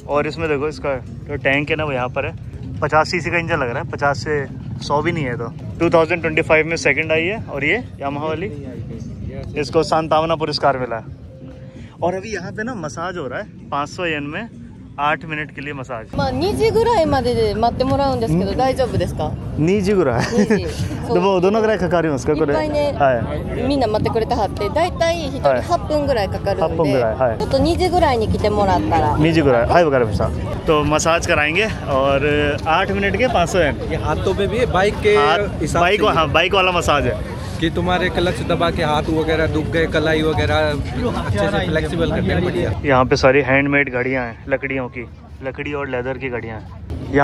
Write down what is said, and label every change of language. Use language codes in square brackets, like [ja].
[hi] और इसमें देखो इसका जो टैंक है ना वो यहाँ पर है। 50 सीसी का इंजन लग रहा है, 50 से 100 भी नहीं है। तो 2025 में सेकंड आई है और ये यामाहा वाली इसको सांतावना पुरस्कार मिला है। और अभी यहाँ पे ना मसाज हो रहा है 500 येन में 8 मिनट के लिए मसाज। [ja] 2時ぐらいまでで待ってもらうんですけど大丈夫ですか 2時ぐらいでもどのぐらいかかりますかこれ？いっぱいね、みんな待ってくれてはってだいたい1人8分ぐらいかかるんで、 8分ぐらい、はい、ちょっと2時ぐらいに来てもらったら 2時ぐらいはいわかりました。 [hi] तो मसाज कराएंगे और 8 मिनट के 500 येन। ये हाथों पे भी है, बाइक के बाइक वाला मसाज है कि तुम्हारे क्लच दबा के हाथ वगैरह दुख गए, कलाई वगैरह अच्छे से फ्लेक्सिबल करके बढ़िया। यहाँ पे सारी हैंडमेड घड़ियाँ हैं, लकड़ियों की, लकड़ी और लेदर की घड़ियाँ हैं।